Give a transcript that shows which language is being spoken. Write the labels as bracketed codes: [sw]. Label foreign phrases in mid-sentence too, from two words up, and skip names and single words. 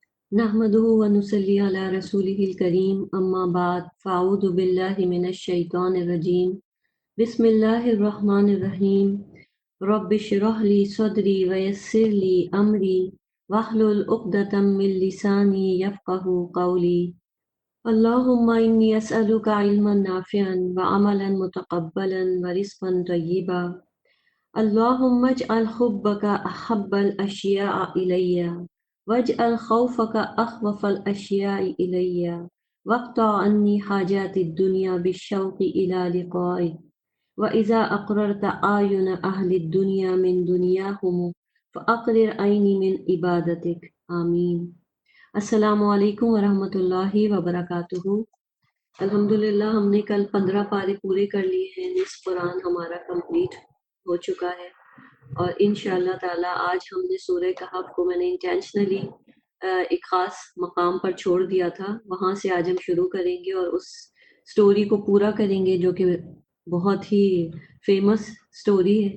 [ar] نحمده ونصلي على رسوله الكريم أما بعد فأعوذ بالله من الشيطان الرجيم بسم الله الرحمن الرحيم رب اشرح لي صدري ويسر لي أمري واحلل عقدة من لساني يفقهوا قولي اللهم إني أسألك علما نافعا وعملا متقبلا ورزقا طيبا اللهم اجعل حبك أحب الأشياء إلي واجعل خوفك أخوف الأشياء إلي واقطع عني حاجات الدنيا بالشوق إلى لقائك وإذا أقررت أعين أهل الدنيا من دنياهم فأقرر عيني من عبادتك آمين. السلام عليكم ورحمة الله وبركاته. [ur] الحمد للہ ہم نے کل 15 پارے پورے کر لیے ہیں. نصف قرآن ہمارا کمپلیٹ ہو چکا ہے اور [ar] إن شاء الله تعالى [ur] آج ہم نے سورہ کہف کو میں نے انٹینشنلی ایک خاص مقام پر چھوڑ دیا تھا، وہاں سے آج ہم شروع کریں گے اور اس اسٹوری کو پورا کریں گے جو کہ بہت ہی [en] famous story [ur] है।